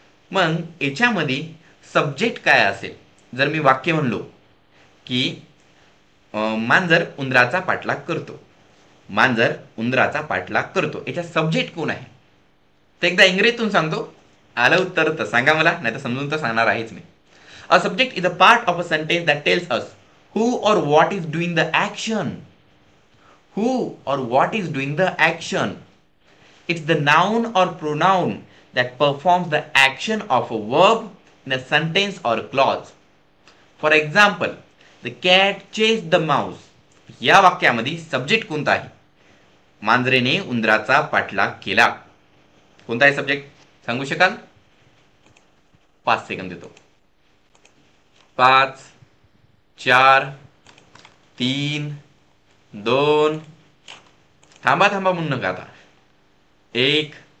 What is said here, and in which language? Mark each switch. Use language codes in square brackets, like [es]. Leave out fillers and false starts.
[mr] मग याच्यामध्ये सब्जेक्ट काय असेल? जर मी वाक्य म्हणलो की मांजर उंदराचा पाठलाग करतो, मांजर उंदराचा पाठलाग करतो, याच्या सब्जेक्ट कोण आहे? तर एकदा इंग्रजीतून सांगतो, आलं उत्तर तर सांगा मला, नाही तर समजून तर सांगणार आहेच मी. [en] A subject is a part of a sentence that tells us who or what is doing the action. Who or what is doing the action. It's the noun or pronoun that performs the action of a verb in a sentence or clause. For example, the cat chased the mouse. [mr] या वाक्यामध्ये subject कोणता आहे? मांजरेने उंदराचा पाठलाग केला. कोणता आहे subject सांगू शकाल? 5 सेकंद देतो. 5, 4, 3, 2, थांबा थांबा म्हणू नका आता, 1.